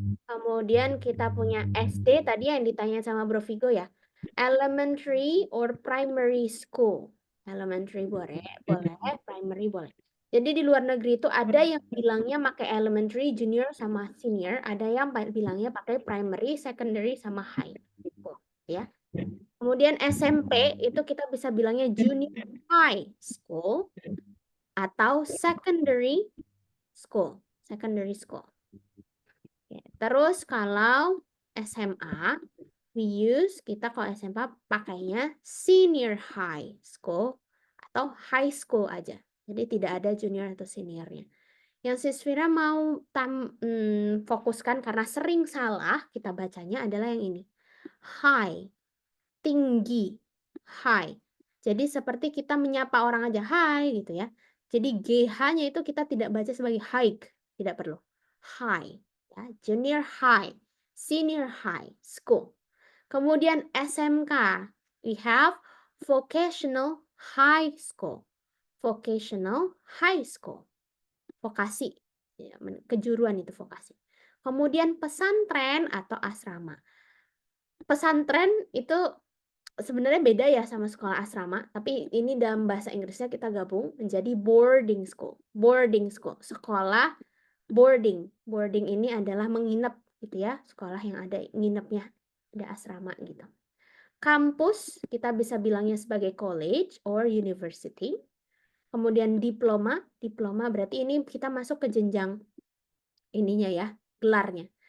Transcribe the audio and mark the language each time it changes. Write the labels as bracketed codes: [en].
[id] Kemudian kita punya SD tadi yang ditanya sama Bro Vigo ya. [en] Elementary or primary school. [id] Elementary boleh, primary boleh. Jadi di luar negeri itu ada yang bilangnya pakai elementary, junior sama senior, ada yang bilangnya pakai primary, secondary sama high. Ya. Kemudian SMP itu kita bisa bilangnya junior high school atau secondary school. Secondary school. Ya, terus kalau SMA, kita kalau SMA pakainya senior high school atau high school aja. Jadi tidak ada junior atau seniornya. Yang Sisvira mau fokuskan karena sering salah kita bacanya adalah yang ini. High, tinggi, high. Jadi seperti kita menyapa orang aja, hi gitu ya. Jadi GH-nya itu kita tidak baca sebagai high, tidak perlu. [en] High, ya, junior high, senior high school. [id] Kemudian SMK, [en] we have vocational high school. Vocational high school. [id] Vokasi, ya, kejuruan itu vokasi. Kemudian pesantren atau asrama. Pesantren itu sebenarnya beda ya sama sekolah asrama, tapi ini dalam bahasa Inggrisnya kita gabung menjadi boarding school. Boarding school, sekolah boarding. Boarding ini adalah menginap gitu ya, sekolah yang ada nginepnya, ada asrama gitu. Kampus kita bisa bilangnya sebagai college or university. Kemudian diploma berarti ini kita masuk ke jenjang ininya ya, gelarnya.